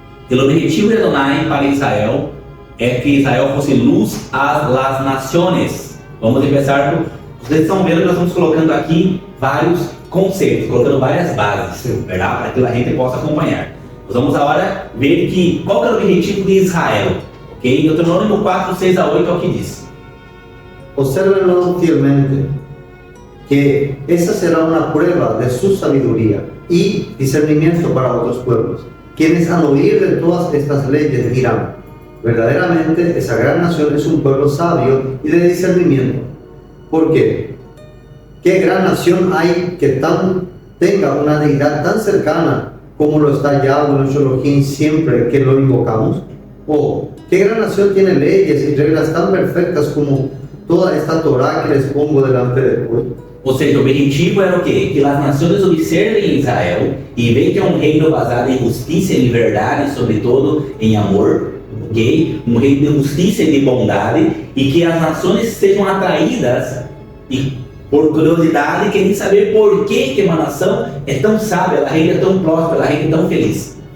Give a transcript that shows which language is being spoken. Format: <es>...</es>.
<pt>O objetivo de Adonai para Israel é que Israel fosse luz às</pt> <es>las</es> <pt>nações. Vamos começar por... Vocês estão vendo que nós estamos colocando aqui vários conceitos, colocando várias bases, verdade? Para que a gente possa acompanhar. Nós vamos agora ver que, qual é o objetivo de Israel. Ok? Deuteronômio 4, 6 a 8 é o que diz.</pt> <es>Obsérvenlo fielmente, que esa será una prueba de su sabiduría y discernimiento para otros pueblos, quienes al oír de todas estas leyes dirán, verdaderamente esa gran nación es un pueblo sabio y de discernimiento. ¿Por qué? ¿Qué gran nación hay que tenga una deidad tan cercana como lo está Yahweh nuestro Elohim siempre que lo invocamos? ¿O qué gran nación tiene leyes y reglas tan perfectas como toda esta Torá que les pongo delante del pueblo?</es> <pt>Ou seja, o objetivo era o quê? Que as nações observem Israel e vejam que é um reino baseado em justiça e liberdade, sobretudo em amor, ok? Um reino de justiça e de bondade, e que as nações sejam atraídas e por curiosidade querem saber por que uma nação é tão sábia, a reina é tão próspera, a reina é tão feliz.</pt>